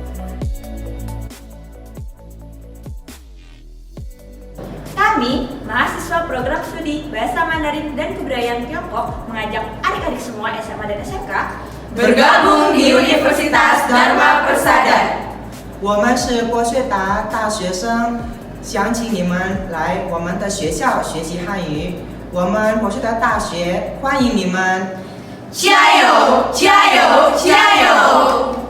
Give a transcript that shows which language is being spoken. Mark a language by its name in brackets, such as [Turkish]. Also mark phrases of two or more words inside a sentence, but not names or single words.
[Indonesian] Kami, mahasiswa program studi Bahasa Mandarin dan Kebudayaan Tiongkok, mengajak adik-adik semua SMA dan SMK bergabung di Universitas Dharma Persada. [Chinese] 我们是博学达大学生，想请你们来我们的学校学习汉语。我们博学达大学欢迎你们。加油！加油！加油！